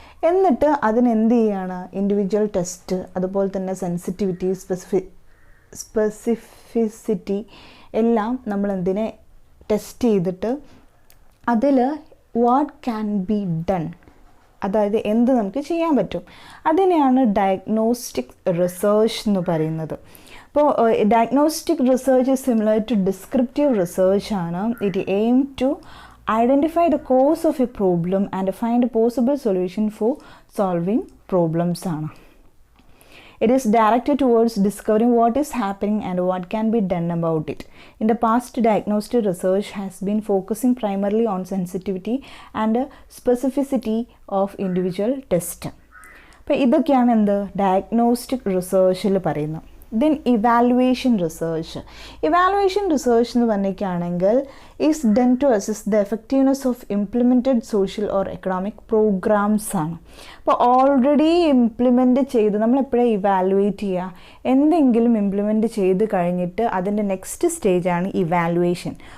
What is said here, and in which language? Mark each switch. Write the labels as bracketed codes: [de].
[ml] എന്നിട്ട് അതിനെന്ത് ചെയ്യാണ്, ഇൻഡിവിജ്വൽ ടെസ്റ്റ്, അതുപോലെ തന്നെ സെൻസിറ്റിവിറ്റി, സ്പെസിഫിസിറ്റി എല്ലാം നമ്മൾ എന്തിനെ ടെസ്റ്റ് ചെയ്തിട്ട് അതിൽ [en] what can be done, [ml] അതായത് എന്ത് നമുക്ക് ചെയ്യാൻ പറ്റും, അതിനെയാണ് ഡയഗ്നോസ്റ്റിക് റിസർച്ച് എന്ന് പറയുന്നത്. [en] അപ്പോൾ diagnostic research is similar to descriptive research ആണ്. It aim to identify the cause of a problem and find a possible solution for solving problems ആണ്. It is directed towards discovering what is happening and what can be done about it. In the past, diagnostic research has been focusing primarily on sensitivity and specificity of individual test. [ml] അപ്പോൾ ഇതൊക്കെയാണ് എന്ത് diagnostic റിസർച്ചിൽ പറയുന്നത്. [en] Then evaluation research. Evaluation research [ml] എന്ന് പറഞ്ഞിരിക്കുകയാണെങ്കിൽ [en] Is done to assess the effectiveness of implemented social or economic programmes ആണ്. [ml] അപ്പോൾ already implement ചെയ്ത് നമ്മളെപ്പോഴും evaluate ചെയ്യുക, എന്തെങ്കിലും ഇംപ്ലിമെൻറ്റ് ചെയ്ത് കഴിഞ്ഞിട്ട് അതിൻ്റെ നെക്സ്റ്റ് സ്റ്റേജാണ് ഇവാലുവേഷൻ.